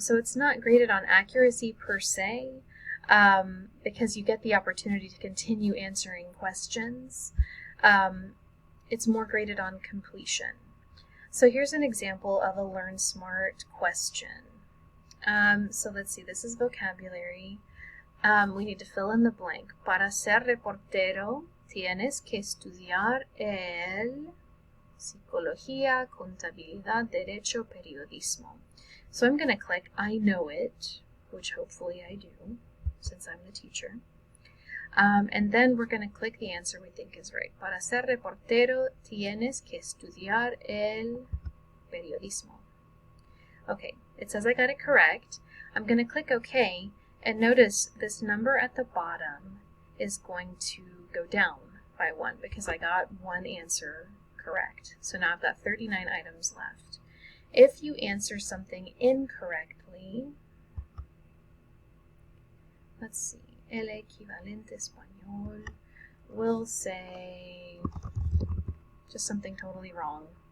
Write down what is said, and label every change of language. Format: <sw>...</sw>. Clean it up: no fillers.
<en>So it's not graded on accuracy per se, because you get the opportunity to continue answering questions. It's more graded on completion. So here's an example of a Learn Smart question. So let's see, this is vocabulary. We need to fill in the blank.</en> <es>Para ser reportero, tienes que estudiar el psicología, contabilidad, derecho, periodismo.</es> <en>So I'm going to click I know it, which hopefully I do, since I'm the teacher. And then we're going to click the answer we think is right.</en> <es>Para ser reportero tienes que estudiar el periodismo.</es> <en>Okay, it says I got it correct. I'm going to click OK, and notice this number at the bottom is going to go down by 1 because I got one answer correct. So now I've got 39 items left. If you answer something incorrectly, let's see,</en> <es>el equivalente español</es> <en>will say just something totally wrong.</en>